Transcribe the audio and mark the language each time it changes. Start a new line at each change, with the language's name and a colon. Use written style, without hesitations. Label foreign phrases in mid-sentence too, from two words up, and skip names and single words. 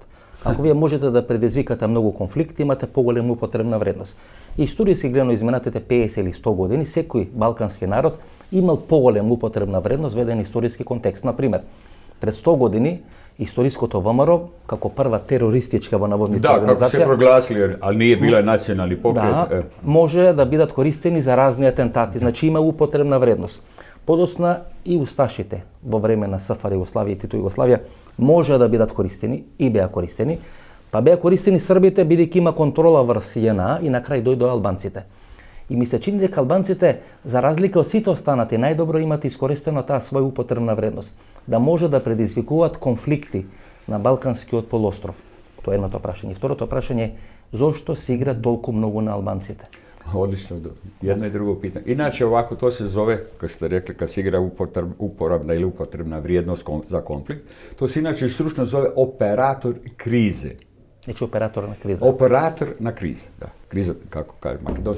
Macedonian: Ако вие можете да предизвикате многу конфликти, имате поголема употребна вредност. Историски гледано изминатите 50 или 100 години, секој балкански народ имал поголема употребна вредност во еден историски контекст. Например, пред 100 години историското ВМРО, како прва терористичка во наводници организација... Да, како се прогласили,
Croatian: ali nije bila
Macedonian: национални покрет. Да, може да бидат користени за разни атентати, значи има употребна вредност. Подосна и усташите во време на СФР Југославија и Тито Југославија може да бидат користени и беа користени, па беа користени србите бидејќи има контрола врз JNA и на крај дојдоа албанците. И ми се чини дека албанците, за разлика од сите останати, најдобро имат искористено таа своја употребна вредност, да може да предизвикуваат конфликти на Балканскиот полуостров. Тоа е едното прашање. Второто прашање е зошто се игра толку многу на албанците?
Croatian: Odlično, jedno i drugo pitanje. Inače ovako to se zove, kad ste rekli, kad se igra uporabna ili upotrebna vrijednost za konflikt, to se inače stručno zove operator krize. Znači operator na krize. Operator na krize, da. Kriza, kako kaže Makedonci.